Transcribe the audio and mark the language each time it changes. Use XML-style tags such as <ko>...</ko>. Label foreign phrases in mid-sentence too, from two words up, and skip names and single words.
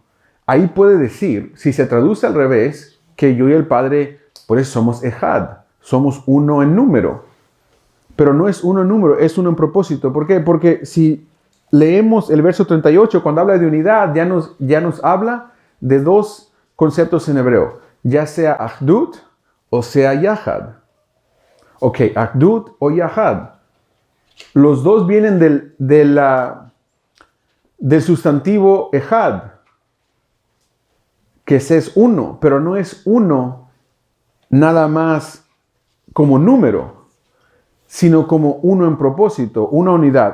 <es>Ahí puede decir, si se traduce al revés, que yo y el Padre, pues somos ejad, somos uno en número. Pero no es uno en número, es uno en propósito. ¿Por qué? Porque si leemos el verso 38, cuando habla de unidad, ya nos habla de dos conceptos en hebreo, ya sea achdut o sea yahad. Ok, achdut o yahad. Los dos vienen del sustantivo ejad, que es uno, pero no es uno nada más como número, sino como uno en propósito, una unidad.</es>